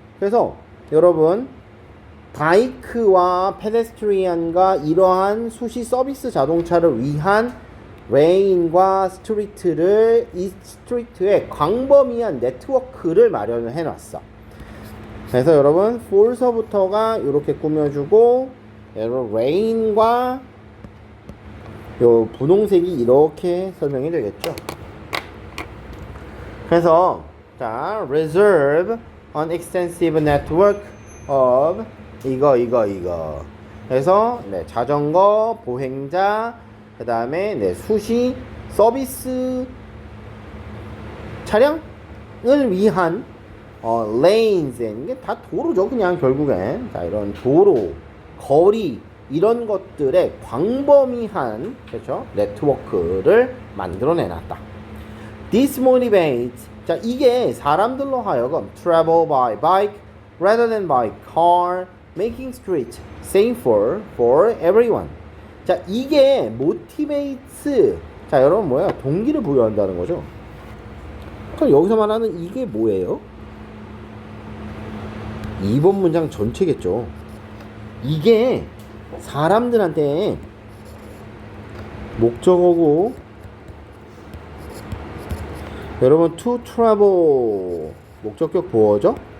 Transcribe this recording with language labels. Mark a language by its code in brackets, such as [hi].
[ko] 그래서 여러분, 바이크와 페데스트리안과 이러한 수시 서비스 자동차를 위한 레인과 스트리트를, 이 스트리트에 광범위한 네트워크를 마련을 해놨어. 그래서 여러분, for서부터가 이렇게 꾸며주고, 여러분 레인과 요 분홍색이 이렇게 설명이 되겠죠. 그래서 자, [en] reserve an extensive network of [ko] 이거. 그래서 네, 자전거, 보행자, 그 다음에 네, 수시 서비스 차량을 위한 lanes, 이게 다 도로죠, 그냥 결국엔. 자, 이런 도로, 거리, 이런 것들의 광범위한, 그렇죠, 네트워크를 만들어 내놨다. [en] This motivates, [ko] 자, 이게 사람들로 하여금 [en] travel by bike rather than by car, making streets safer for everyone. [ko] 자, 이게 motivates, 자, 여러분 뭐야? 동기를 부여한다는 거죠. 그럼 여기서 말하는 이게 뭐예요? 2번 문장 전체겠죠. 이게 사람들한테 목적어고, 여러분 to travel 목적격 보어죠.